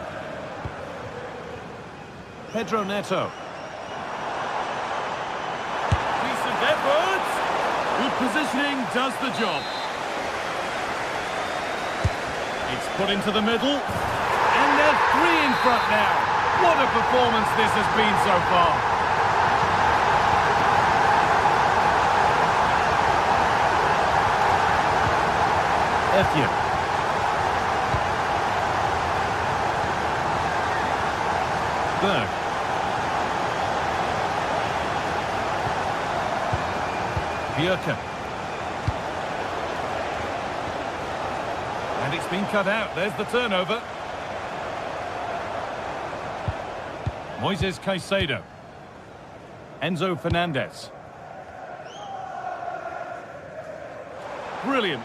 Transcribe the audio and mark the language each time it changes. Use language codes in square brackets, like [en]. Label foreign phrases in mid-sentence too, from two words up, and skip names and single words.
[en] Pedro Neto. Decent effort. Good positioning does the job. It's put into the middle. And they're three in front now. What a performance this has been so far. Evjen. Berg. Björken. And it's been cut out. There's the turnover. Moises Caicedo. Enzo Fernandez. Brilliant.